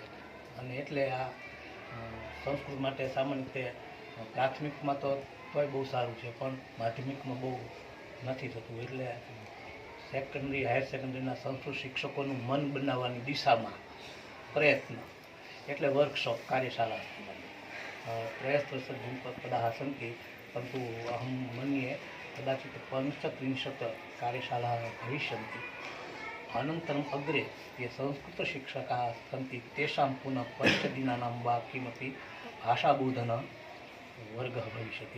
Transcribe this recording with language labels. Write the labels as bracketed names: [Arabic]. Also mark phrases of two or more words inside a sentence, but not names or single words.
[Gujarati] અને એટલે આ સંસ્કૃત માટે સામાન્ય રીતે પ્રાથમિકમાં તો તોય બહુ સારું છે, પણ માધ્યમિકમાં બહુ નથી થતું. એટલે સેકન્ડરી, [English] higher secondaryના [Gujarati] સંસ્કૃત શિક્ષકોનું મન બનાવવાની દિશામાં પ્રયત્ન, એટલે વર્કશોપ, કાર્યશાળા પ્રયસ્તદાહ સन्ति, [Sanskrit] परन्तु अहं मन्ये कदाचित् 35 कार्यशालाः भविष्यन्ति. अनन्तरम् अग्रे ये संस्कृतशिक्षकाः सन्ति तेषां पुनः 5 दिनानां वा किमपि भाषाबोधनवर्गः भविष्यति.